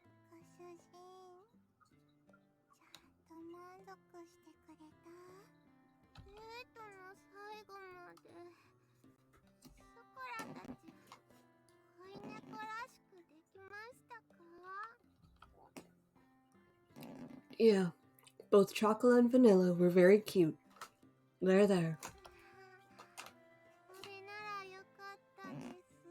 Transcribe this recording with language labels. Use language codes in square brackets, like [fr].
[ja] ご主人、ちゃんと満足してくれた？デートの最後までショコラたち飼い猫らしくできましたか？ [en] Yeah, both chocolate and vanilla were very cute. There, there. [ja] これならよかったです。